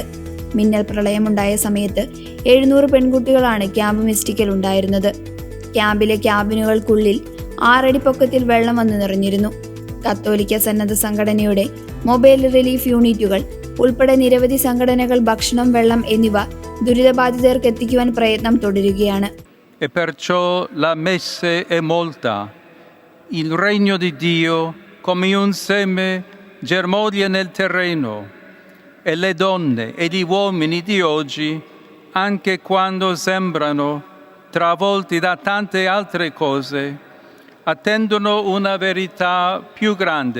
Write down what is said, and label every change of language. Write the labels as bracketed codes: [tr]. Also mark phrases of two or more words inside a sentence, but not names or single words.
[ml] മിന്നൽ പ്രളയമുണ്ടായ സമയത്ത് 700 പെൺകുട്ടികളാണ് ക്യാമ്പ് മിസ്റ്റിക്കൽ ഉണ്ടായിരുന്നത്. ക്യാമ്പിലെ ക്യാബിനുകൾക്കുള്ളിൽ 6 അടി പൊക്കത്തിൽ വെള്ളം വന്നു നിറഞ്ഞിരുന്നു. കത്തോലിക്ക സന്നദ്ധ സംഘടനയുടെ [en] mobile relief units [ml] ഉൾപ്പെടെ നിരവധി സംഘടനകൾ ഭക്ഷണം, വെള്ളം എന്നിവ ദുരിതബാധിതർക്ക് എത്തിക്കുവാൻ പ്രയത്നം തുടരുകയാണ്. [it] E perciò la messe è molta. Il regno di Dio come un seme germoglia nel terreno e le donne e gli uomini di oggi, anche quando sembrano travolti da tante altre cose, attendono una verità più grande.